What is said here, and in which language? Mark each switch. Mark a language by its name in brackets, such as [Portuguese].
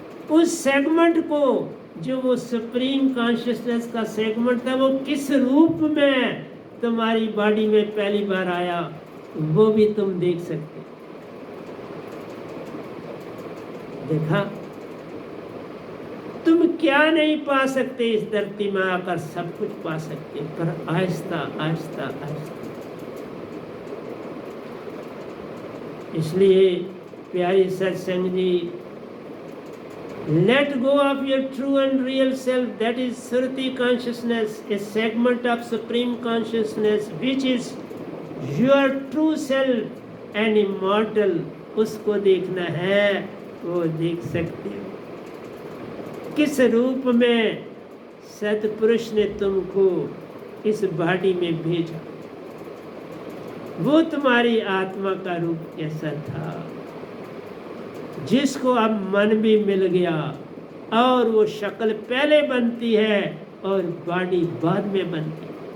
[Hindi] उस सेगमेंट को, जो वो सुप्रीम कॉन्शियसनेस का सेगमेंट था, वो किस रूप में तुम्हारी बॉडी में पहली बार आया वो भी तुम देख सकते। देखा, तुम क्या नहीं पा सकते इस धरती में आकर, सब कुछ पा सकते, पर आहिस्ता आहिस्ता आहिस्ता। इसलिए प्यारी सत्संग जी, [English] let go of your true and real self, that is Surati consciousness, a segment of supreme consciousness which is your true self and immortal। [Hindi] उसको देखना है, वो देख सकते हो। किस रूप में सतपुरुष ने तुमको इस बॉडी में भेजा, वो तुम्हारी आत्मा का रूप कैसा था, जिसको अब मन भी मिल गया, और वो शक्ल पहले बनती है और बॉडी बाद में बनती है।